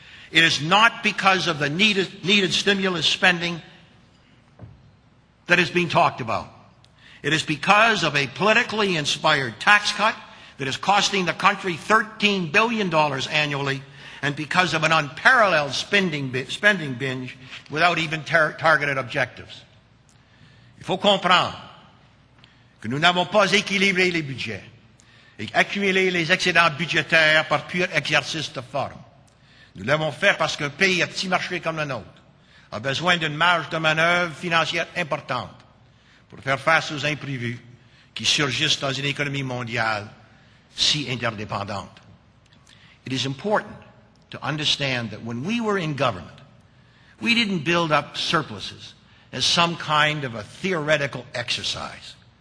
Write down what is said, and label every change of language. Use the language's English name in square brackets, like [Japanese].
[English] It is not because of the needed stimulus spending that is being talked about. It is because of a politically inspired tax cut that is costing the country $13 billion annually, and because of an unparalleled spending binge without even targeted objectives. [French] Il faut comprendre que nous n'avons pas équilibré les budgets et accumulé les excédents budgétaires par pur exercice de forme. Nous l'avons fait parce qu'un pays à petit marché comme le nôtre a besoin d'une marge de manœuvre financière importante pour faire face aux imprévus qui surgissent dans une économie mondiale si interdépendante. [English] It is important to understand that when we were in government, we didn't build up surpluses as some kind of a theoretical exercise.